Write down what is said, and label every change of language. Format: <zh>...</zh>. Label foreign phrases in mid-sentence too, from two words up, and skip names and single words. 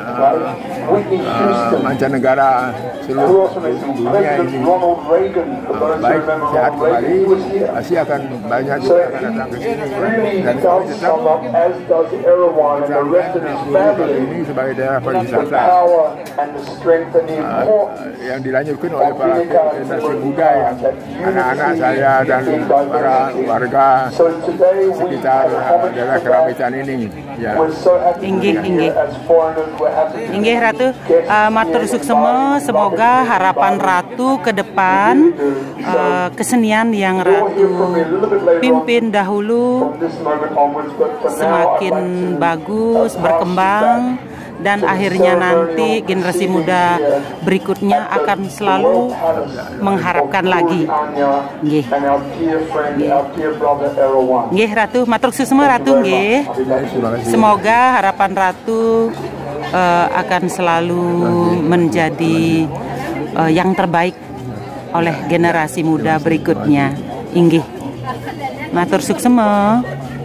<id>mancanegara seluruh dunia ini baik sehat kembali, pasti akan banyak juga akan datang ke sini, dan kami tetap ini sebagai daerah pariwisata yang dilanjutkan oleh para generasi muda, yang anak-anak saya dan para warga sekitar daerah Keramitan ini. Ya.</id> <ban>Inggih Ratu, matur suksema,</ban> <id>semoga harapan Ratu ke depan, kesenian yang Ratu pimpin dahulu semakin bagus, berkembang, dan akhirnya nanti generasi muda berikutnya akan selalu mengharapkan lagi. Nggih.</id> <ban>Nggih Ratu, matur suksema Ratu nggih.</ban> <id>Semoga harapan Ratu akan selalu menjadi yang terbaik oleh generasi muda berikutnya.</id> <ban>Inggih. Matur suksema.</ban>